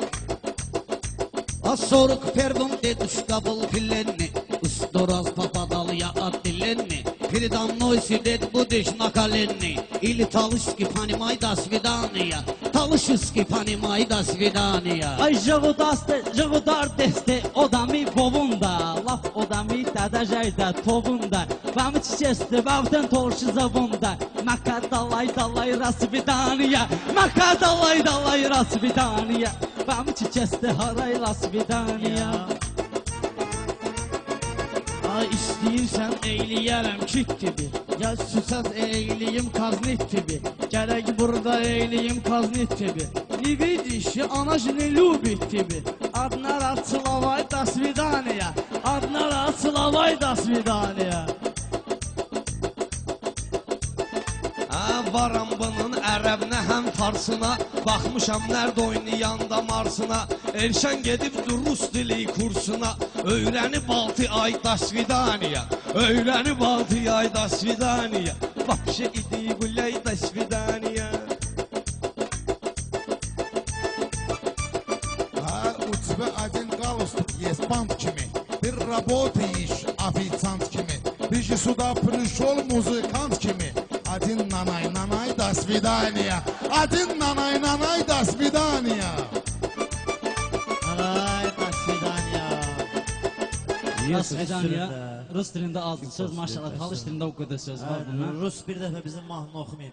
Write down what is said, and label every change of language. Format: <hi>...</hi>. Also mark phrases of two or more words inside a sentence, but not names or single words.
<ru>А 41-м дедушка был пленный. Сто раз попадал я отделенный. Передо мной сидит будешь на колени. Или талышки, понимай, до свидания. Талышки, понимай, до свидания.</ru> <tly>Ay jığudar deste odami bovunda laf odami dadajayda tovunda Vamı çiçesti vavdan torşu zavunda Maka dalay rasvidaniya Maka dalay rasvidaniya Vamı çiçesti haray rasvidaniya</tly> <az>Ay istəyirsən eyləyərəm kit gibi. Ya süsəz eyləyim kaznit gibi. Gərək burada eyləyim kaznit gibi.</az> <ru>Не видишь, она же не любит тебе. Одна раз целовай, до свидания. Одна раз целовай, до свидания.</ru> <az>Varam bunun ərəbinə həm farsına. Baxmışam nərdə oynayanda marsına. Elşən gedibdir rus dili kursuna. Öyrənib 6 ay,</az> <ru>до свидания.</ru> <az>Öyrənib 6 ay,</az> <ru>до свидания. Вообще иди гуляй, до свидания. У тебя один галстук есть, бант kimi. Ты работаешь официант kimi. Ты же сюда пришел музыкант kimi. Один нанай, до свидания. Один нанай, до свидания. Ay, до свидания.</ru> <az>Rus dilində, Rus dilində az söz maşallah, talış dilində o qədər söz var bunun. Rus bir dəfə bizim mahnını oxumayıb.</az>